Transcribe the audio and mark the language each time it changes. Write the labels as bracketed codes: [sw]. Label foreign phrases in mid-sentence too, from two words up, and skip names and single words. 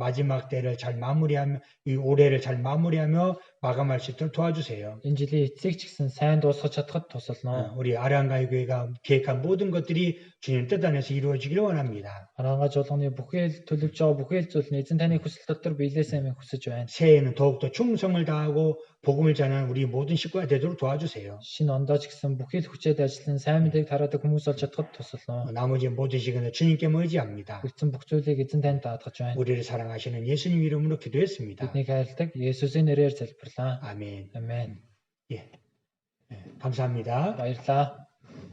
[ko] 마지막 때를 잘 마무리하며 이 올해를 잘 마무리하며 마감할 수 있도록 도와주세요. [mn] Энэ жилийн эцсийг ч гэсэн сайн дуусгаж чадхад тусална. [ko] 우리 아랑가의 교회가 계획한 모든 것들이 주님 뜻 안에서 이루어지기를 원합니다. [mn] Арангаа чуулганы бүхий л төлөвж байгаа бүхий л зүйл нь эзэн таны хүсэл дотор биелээсэй минь хүсэж байна. [ko] 새해에는 더욱더 충성을 다하고 복음을 전하는 우리 모든 식구가 되도록 도와주세요. [mn] Шинэ ондоо ч гэсэн бүхий л хүчээд ажиллан сайн мэдээг тараадаг хүмүүс болж чадхад тусална. [ko] 나머지 모든 시간에 주님께 의지합니다. [mn] Үлдсэн бүх зүйлийг эзэн танд даатгаж байна. [ko] 우리를 사랑하시는 예수님 이름으로 기도했습니다. [mn] Биднийг хайрладаг Есүсийн нэрээр залбирлаа. [ko] 아멘. [mn] Амен. [ko] 예. 감사합니다. [mn] Баярлалаа.